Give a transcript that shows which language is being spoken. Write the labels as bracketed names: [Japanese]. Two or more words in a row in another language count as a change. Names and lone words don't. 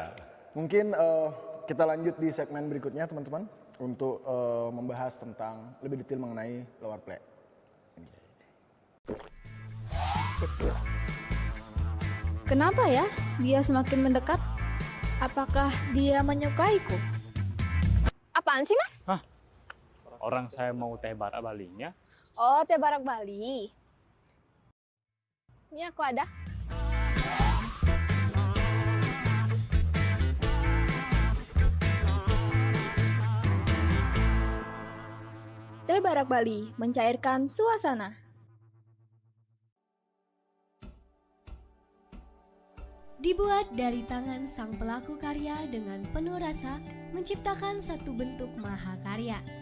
[Indonesian] Mungkin kita lanjut di segmen berikutnya teman-teman untuk membahas tentang lebih detail mengenai lawar plek. Kenapa ya dia semakin mendekat? Apakah dia menyukaiku? Apaan sih, Mas? Orang saya mau teh barak Balinya. Oh, teh barak Bali. Ini aku ada. Teh Barak Bali mencairkan suasana. Dibuat dari tangan sang pelaku karya dengan penuh rasa, menciptakan satu bentuk mahakarya.